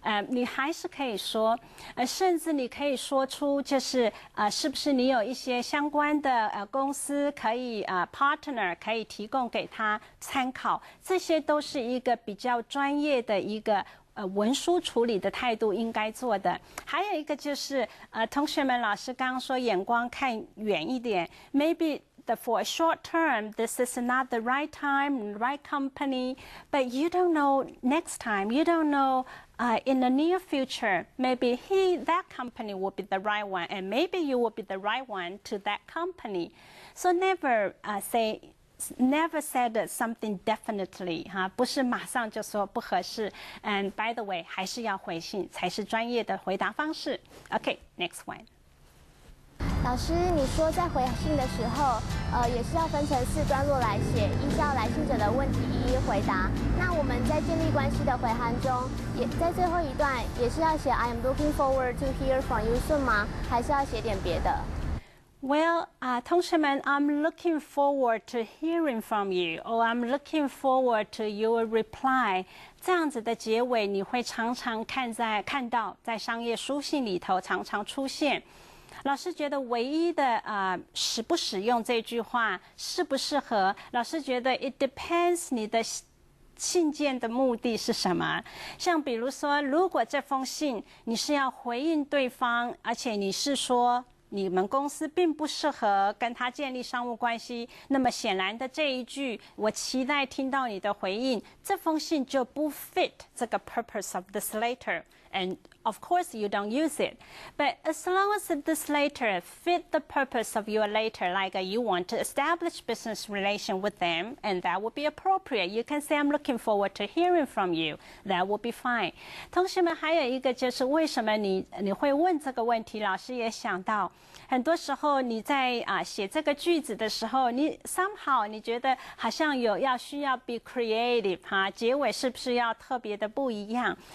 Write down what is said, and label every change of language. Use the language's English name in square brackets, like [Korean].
[Chinese] 你还是可以说，甚至你可以说出，就是是不是你有一些相关的公司可以partner 可以提供给他参考，这些都是一个比较专业的一个文书处理的态度应该做的。还有一个就是同学们，老师刚刚说眼光看远一点 [English] ，maybe for a short term, this is not the right time, right company, but you don't know next time. You don't know in the near future, maybe that company will be the right one, and maybe you will be the right one to that company. So never never said something definitely [Chinese] 不是马上就说不合适。 [English] And by the way， [Chinese] 还是要回信才是专业的回答方式。 [English] Okay, next one. [Chinese] 老师，你说在回信的时候，也是要分成4段落来写，依照来信者的问题一一回答。那我们在建立关系的回函中，也在最后一段也是要写 [English] I am looking forward to hear from you soon [Chinese] 吗？还是要写点别的？ [English] Well, [Chinese] 同学们 [English] I'm looking forward to hearing from you, or I'm looking forward to your reply. [Chinese] 这样子的结尾，你会常常看到在商业书信里头常常出现。老师觉得唯一的使不使用这句话适不适合，老师觉得 [English] it depends [Chinese] 你的信件的目的是什么。像比如说，如果这封信你是要回应对方，而且你是说你们公司并不适合跟他建立商务关系，那么显然的这一句我期待听到你的回应，这封信就不 fit 这个 [English] purpose of this letter. And of course you don't use it. But as long as this letter fit the purpose of your letter, like you want to establish business relation with them, and that would be appropriate. You can say, I'm looking forward to hearing from you. That would be fine. [Chinese] 同学们，还有一个就是为什么你会问这个问题，老师也想到，很多时候你在写这个句子的时候，你 somehow 你觉得好像需要 [English] be creative [Chinese] 结尾是不是要特别的不一样？